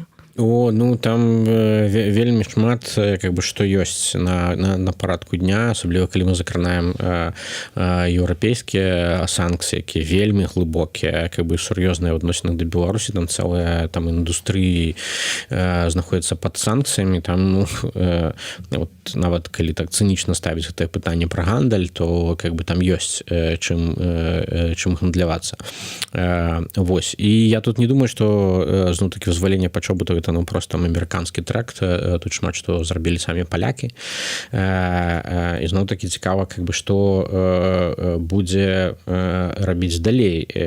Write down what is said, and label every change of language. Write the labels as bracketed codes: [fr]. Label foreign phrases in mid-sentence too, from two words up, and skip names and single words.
[be] О, ну там вельмі шмат [ru] как бы [be] што ёсць на парадку дня, асабліва калі мы закранаем еўрапейскія санкцыі, якія вельмі глыбокія, [ru] как бы [be] сур'ёзныя ў адносінах да Беларусі, там цэлая там індустрыі знаходзіцца пад санкцыямі, там, ну, вот нават калі так цынічна ставіць гэтае пытанне пра гандаль, то [ru] как бы [be] там ёсць чым гандлявацца. Вось, і я тут не думаю, што зноў такі вызваленне Пачобута гэта, ну, просто амерыканскі тракт, тут шмат што зрабілі самі палякі, і зноў такі цікава, [ru] как бы, [be] што будзе рабіць далей